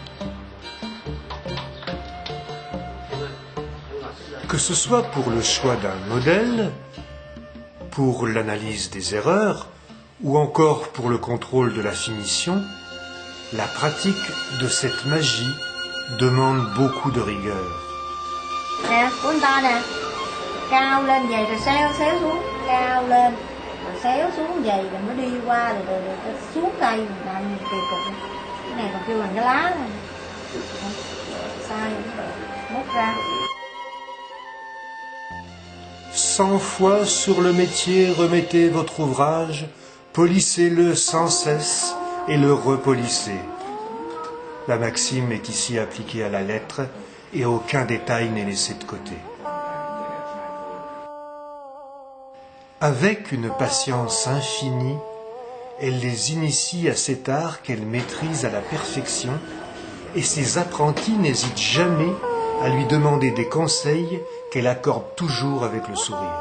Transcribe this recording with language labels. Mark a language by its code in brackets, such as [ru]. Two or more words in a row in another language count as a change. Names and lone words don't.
[fr] Que ce soit pour le choix d'un modèle, pour l'analyse des erreurs, ou encore pour le contrôle de la finition, la pratique de cette magie demande beaucoup de rigueur. [vi] Cao lên vậy rồi xéo xuống, cao lên rồi xéo xuống vậy rồi mới đi qua rồi xuống cây làm kỳ cục. Cái này còn kêu bằng cái lá này. Sai móc ra. [fr] 100 fois sur le métier remettez votre ouvrage, polissez-le sans cesse et le repolissez. La maxime est ici appliquée à la lettre et aucun détail n'est laissé de côté. Avec une patience infinie, elle les initie à cet art qu'elle maîtrise à la perfection et ses apprentis n'hésitent jamais à lui demander des conseils qu'elle accorde toujours avec le sourire.